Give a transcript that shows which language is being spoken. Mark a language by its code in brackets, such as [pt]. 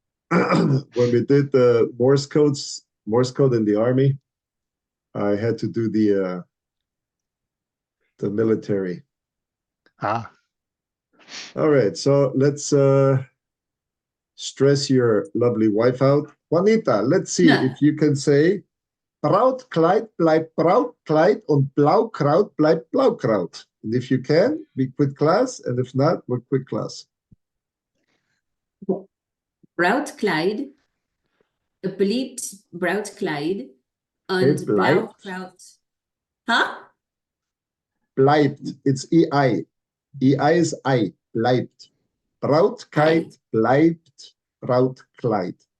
[en] When we did the Morse code in the army, I had to do the military. Ah, All right, so let's stress your lovely wife out. Juanita, let's see if you can say [de] Brautkleid bleibt Brautkleid und Blaukraut bleibt Blaukraut. [en] And if you can, we quit class, and if not, we'll quit class. [de] Brautkleid beliebt Brautkleid und [en] Okay, bleibt. [de] Blaukraut. Huh? [en] Bleibt. It's EI. EI is I. Bleibt. [de] Brautkleid bleibt Brautkleid.